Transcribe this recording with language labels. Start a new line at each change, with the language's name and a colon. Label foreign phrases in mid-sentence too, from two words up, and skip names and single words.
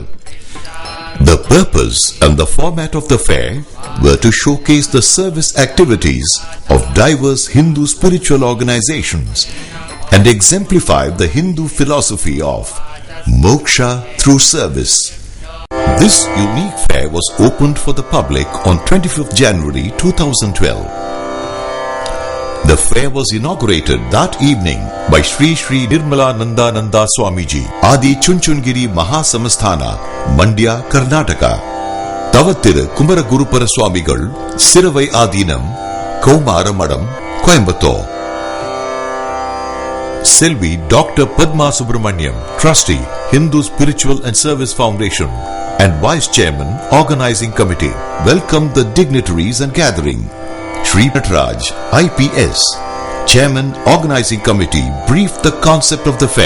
English: The purpose and the format of the fair were to showcase the service activities of diverse Hindu spiritual organizations and exemplify the Hindu philosophy of moksha through service. This unique fair was opened for the public on 25th January 2012. The fair was inaugurated that evening by Sri Sri Nirmala Nanda Swamiji, Adi Chunchungiri Mahasamastana, Mandya, Karnataka. Tavathir Kumara Gurupara Swamigal, Siravai Adinam, Kaumara Madam, Coimbatore. Selvi Dr. Padma Subramaniam, Trustee, Hindu Spiritual and Service Foundation and Vice Chairman, Organizing Committee, welcomed the dignitaries and gathering. Sri Nataraj, IPS, Chairman, Organizing Committee, briefed the concept of the fair.